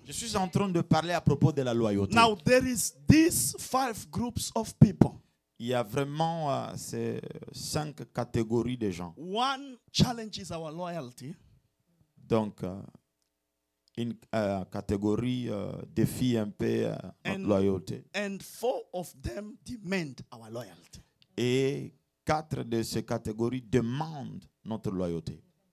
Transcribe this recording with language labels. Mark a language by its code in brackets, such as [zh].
[fr] Je suis en train de parler à propos de la loyauté. [en] Now, there is these 5 groups of people. [fr] Il y a vraiment ces 5 catégories de gens. [en] One challenges our loyalty. [fr] Donc, une catégorie défie un peu notre loyauté. [en] And 4 of them demand our loyalty. [fr] Et 4 de ces catégories demandent notre loyauté.